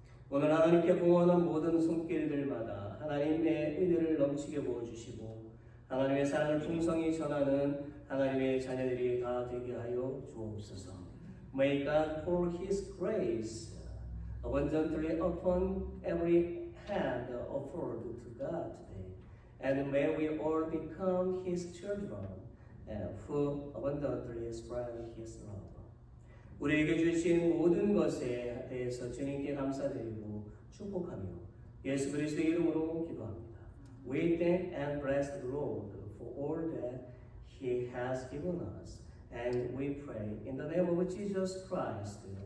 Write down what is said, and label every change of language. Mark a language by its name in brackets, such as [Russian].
[Korean] 오늘 하나님께 봉헌한 모든 손길들마다 하나님의 은혜를 넘치게 부어주시고 하나님의 사랑을 풍성히 전하는 하나님의 자녀들이 다 되게 하여 주옵소서. [English] May God pour His grace abundantly upon every hand offered to God today, and may we all become His children who abundantly spread His love. [Korean] 우리에게 주신 모든 것에 대해서 주님께 감사드리고 축복하며 예수 그리스도의 이름으로 기도합니다. [English] We thank and bless the Lord for all that He has given us, and we pray in the name of Jesus Christ.